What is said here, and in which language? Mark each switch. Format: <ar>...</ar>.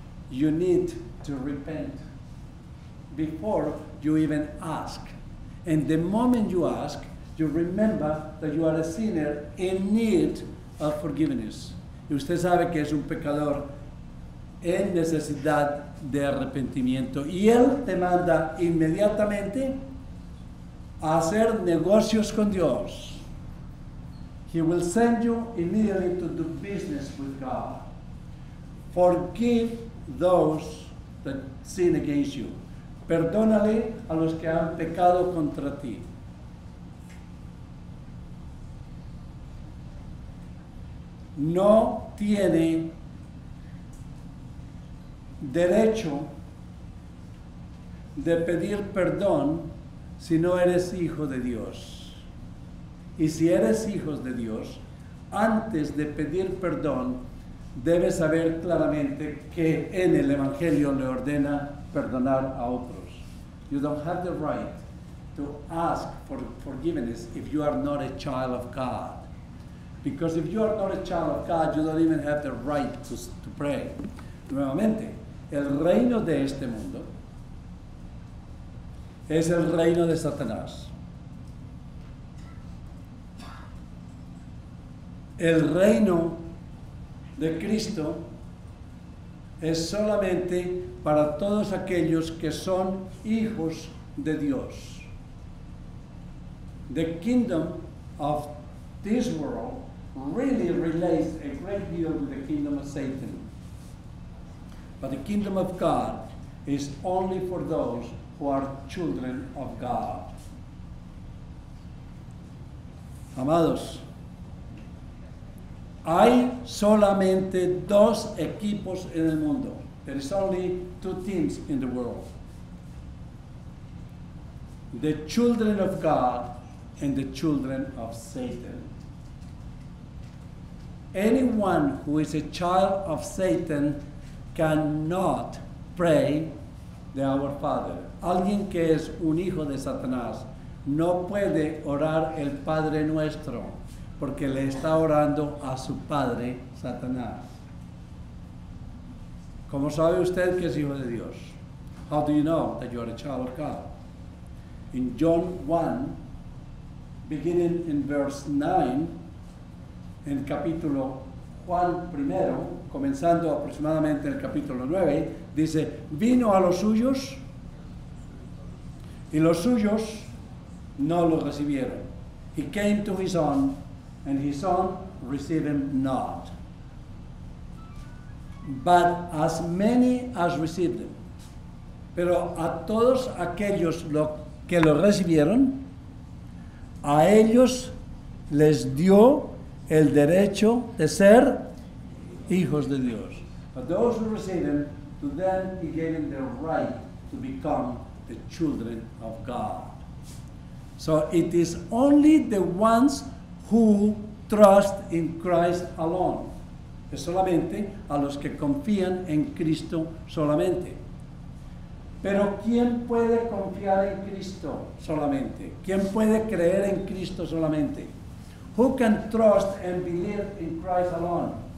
<en>You need to repent before you even ask. And the moment you ask, you remember that you are a sinner in need of forgiveness.</en> <es>Y usted sabe que es un pecador en necesidad de arrepentimiento. Y Él te manda inmediatamente a hacer negocios con Dios.</es> <en>He will send you immediately to do business with God. Forgive those that sin against you.</en> <es>Perdónale a los que han pecado contra ti. No tiene derecho de pedir perdón si no eres hijo de Dios. Y si eres hijo de Dios, antes de pedir perdón, debes saber claramente que en el Evangelio le ordena perdonar a otros.</es> <en>You don't have the right to ask for forgiveness if you are not a child of God. Because if you are not a child of God, you don't even have the right to pray.</en> <es>Nuevamente, el reino de este mundo es el reino de Satanás. El reino de Cristo es solamente para todos aquellos que son hijos de Dios.</es> <en>The kingdom of this world really relates a great deal with the kingdom of Satan. But the kingdom of God is only for those who are children of God.</en> <es>Amados, hay solamente dos equipos en el mundo.</es> <en>There is only two teams in the world. The children of God and the children of Satan. Anyone who is a child of Satan cannot pray the Our Father.</en> <es>Alguien que es un hijo de Satanás no puede orar el Padre Nuestro, porque le está orando a su padre, Satanás. ¿Cómo sabe usted que es hijo de Dios?</es> <en>How do you know that you are a child of God? In John 1, beginning in verse 9,</en> <es>en capítulo Juan 1, comenzando aproximadamente en el capítulo 9, dice, vino a los suyos y los suyos no lo recibieron.</es> <en>He came to his own, and his own received him not. But as many as received him.</en> <es>Pero a todos aquellos que lo recibieron, a ellos les dio el derecho de ser hijos de Dios.</es> <en>But those who received him, to them he gave them the right to become the children of God. So it is only the ones who trust in Christ alone.</en> <es>Es solamente a los que confían en Cristo solamente. Pero ¿quién puede confiar en Cristo solamente? ¿Quién puede creer en Cristo solamente?</es> <en>Who can trust and believe in Christ alone?</en>